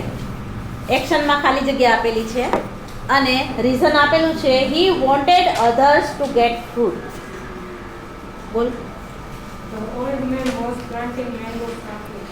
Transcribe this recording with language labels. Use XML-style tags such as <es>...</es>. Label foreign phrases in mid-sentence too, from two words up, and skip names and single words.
<gu>એક્શનમાં ખાલી જગ્યા આપેલી છે અને રીઝન આપેલું છે</gu> <en>he wanted others to get food.</en> <gu>બોલ.</gu> <en>The old man was planting mango sapling.</en>